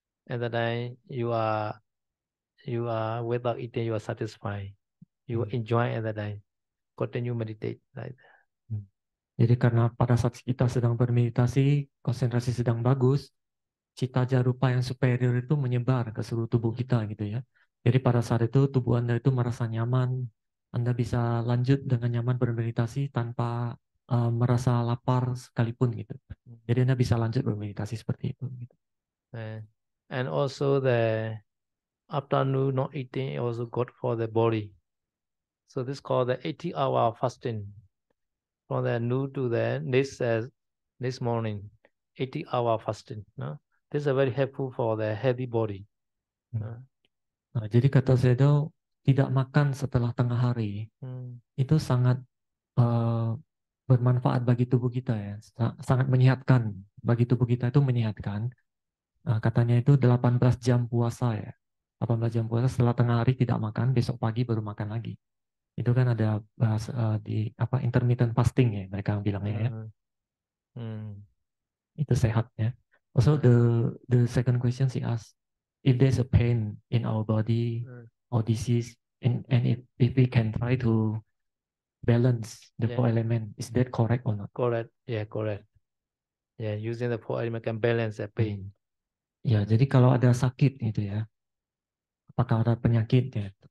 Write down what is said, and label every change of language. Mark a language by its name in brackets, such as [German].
[English] At the time you are without eating, you are satisfied. You enjoy at the time. Continue meditate like that. [Indonesian] Jadi karena pada saat kita sedang bermeditasi, konsentrasi sedang bagus, cita jarupa yang superior itu menyebar ke seluruh tubuh kita gitu ya. Jadi pada saat itu tubuh Anda itu merasa nyaman, Anda bisa lanjut dengan nyaman bermeditasi tanpa merasa lapar sekalipun gitu. Jadi Anda bisa lanjut bermeditasi seperti itu. Gitu. [English] And also the afternoon not eating also good for the body. So this is called the 80-hour fasting. From the noon to the next morning, 80-hour fasting. No? This is very helpful for the healthy body. [Indonesian] Nah, jadi kata Sedo, tidak makan setelah tengah hari itu sangat bermanfaat bagi tubuh kita ya, sangat menyehatkan bagi tubuh kita itu menyehatkan. Katanya itu 18 jam puasa ya, 18 jam puasa setelah tengah hari tidak makan, besok pagi baru makan lagi. Itu kan ada bahas di apa intermittent fasting ya mereka bilangnya ya. Itu sehat ya. [English] Also the second question she asked, if there's a pain in our body or disease, and if we can try to balance the 4 element, is that correct or not? Correct. Yeah, correct. Yeah, using the 4 element can balance the pain. [Indonesian] Ya, jadi kalau ada sakit gitu ya, apakah ada penyakit ya?